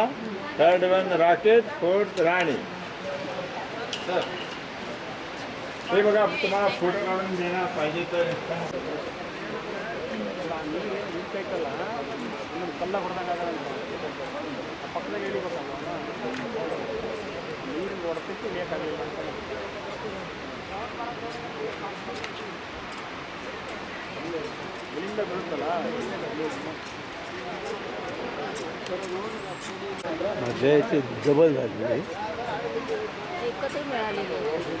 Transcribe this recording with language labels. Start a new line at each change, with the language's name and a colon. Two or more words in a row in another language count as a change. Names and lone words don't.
English: third one
Marathi: रॉकेट. फोर्थ राणी. सर हे बघा तुम्हाला फोटो काढून देणार पाहिजे तर कल्ला पकडला गेली बघा
Kannada: ನೀರು ಹೊಡೆದಕ್ಕೆ ಬೇಕಾಗಿಲ್ಲ ಇಲ್ಲಿಂದ ಬರುತ್ತಲ್ಲ
Marathi: मजा याची जबल झाली. एकत्र मिळालेली